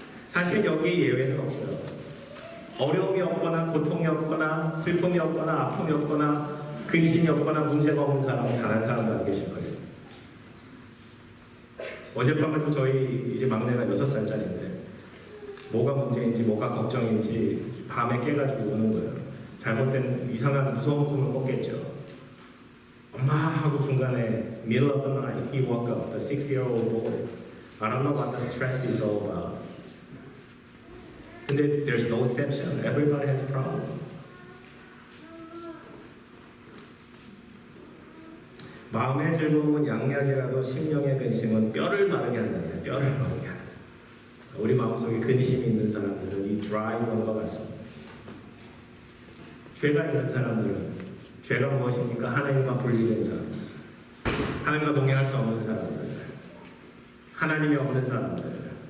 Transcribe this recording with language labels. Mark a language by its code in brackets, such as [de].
[ko] 사실 여기 예외는 없어요. 어려움이 없거나 고통이 없거나 슬픔이 없거나 아픔이 없거나 근심이 없거나 문제가 없는 사람은 단 한 사람도 안 계실 거예요. 어젯밤에도 저희 이제 막내가 6살짜리인데 뭐가 문제인지 뭐가 걱정인지 밤에 깨가지고 우는 거예요. 잘못된 이상한 무서운 꿈을 꿨겠죠. 엄마 하고 중간에 [en] middle of the night he woke up, the 6-year-old boy. I don't know what the stress is all about. [ko] 근데 [en] there's no exception. Everybody has a problem. [ko] 마음의 즐거움은 양약이라도 심령의 근심은 뼈를 마르게 한다냐. 뼈를 마르게 한다. 우리 마음속에 근심이 있는 사람들은 이 드라이본과 같습니다. 죄가 있는 사람들은 죄가 무엇입니까? 하나님과 분리된 사람들, 하나님과 동행할 수 없는 사람들, 하나님이 없는 사람들.